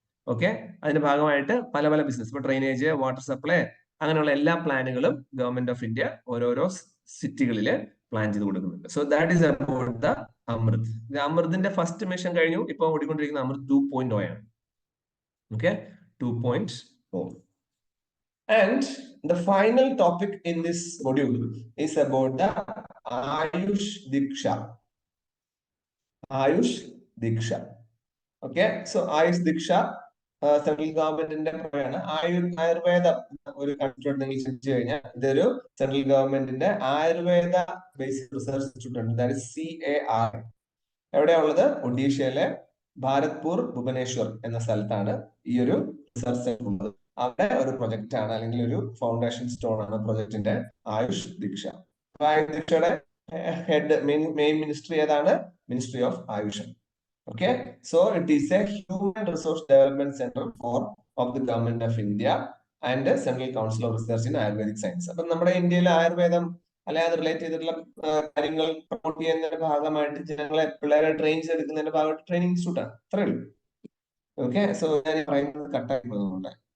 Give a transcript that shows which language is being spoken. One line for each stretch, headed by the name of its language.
Malayalam: Okay, അതിന്റെ ഭാഗമായിട്ട് പല പല ബിസിനസ്, ഇപ്പൊ ഡ്രെയിനേജ്, വാട്ടർ സപ്ലൈ, അങ്ങനെയുള്ള എല്ലാ പ്ലാനുകളും ഗവൺമെന്റ് ഓഫ് ഇന്ത്യ ഓരോരോ സിറ്റികളില് പ്ലാൻ ചെയ്ത് കൊടുക്കുന്നുണ്ട്.
English: so that is about the
Malayalam: Amrit. അമൃതിന്റെ first mission കഴിഞ്ഞു, ഇപ്പൊ ഓടിക്കൊണ്ടിരിക്കുന്ന അമൃത് 2.0 ആണ്. Okay, 2.0.
English: And the final topic in this module is about the Ayush Diksha.
Malayalam: Ayush Diksha.
English: Okay, so
Malayalam: Ayush Diksha central ഗവൺമെന്റിന്റെ ആണ്. ആയുർവേദ ഒരു കൺസെപ്റ്റ് നിങ്ങൾ ചിന്തിച്ചു കഴിഞ്ഞാൽ ഇതൊരു സെൻട്രൽ ഗവൺമെന്റിന്റെ ആയുർവേദ ബേസിക് റിസർച്ച് ഇൻസ്റ്റിറ്റ്യൂട്ട് ഉണ്ട്.
English: that is
Malayalam: CAR. എവിടെയാ ഉള്ളത്? ഒഡീഷയിലെ ഭാരത്പൂർ ഭുവനേശ്വർ എന്ന സ്ഥലത്താണ് ഈ ഒരു റിസർച്ച് സെന്റർ ഉള്ളത്. അവിടെ ഒരു പ്രൊജക്ട് ആണ്, അല്ലെങ്കിൽ ഒരു ഫൗണ്ടേഷൻ സ്റ്റോൺ ആണ് പ്രൊജക്ടിന്റെ ആയുഷ് ദീക്ഷ. ആയുഷ് ദീക്ഷയുടെ ഹെഡ് മെയിൻ മിനിസ്ട്രി ഏതാണ്? Ministry of Ayush.
English: Okay, so it is a human resource development center of the government of India and Central Council of Research in Ayurvedic Science.
Malayalam: അപ്പൊ നമ്മുടെ ഇന്ത്യയിൽ ആയുർവേദം അല്ലെങ്കിൽ അത് റിലേറ്റ് ചെയ്തിട്ടുള്ള കാര്യങ്ങൾ പ്രൊമോട്ട് ചെയ്യുന്നതിന്റെ ഭാഗമായിട്ട് ജനങ്ങളെ, പിള്ളേരെ ട്രെയിൻ ചെയ്തെടുക്കുന്നതിന്റെ ഭാഗമായിട്ട് ട്രെയിനിങ് ഇൻസ്റ്റിറ്റ്യൂട്ട് ആണ്. അത്രേ ഉള്ളൂ. ഓക്കെ, സോ ഞാൻ പറയുന്നത് കട്ടായി പോകുന്നുണ്ട്.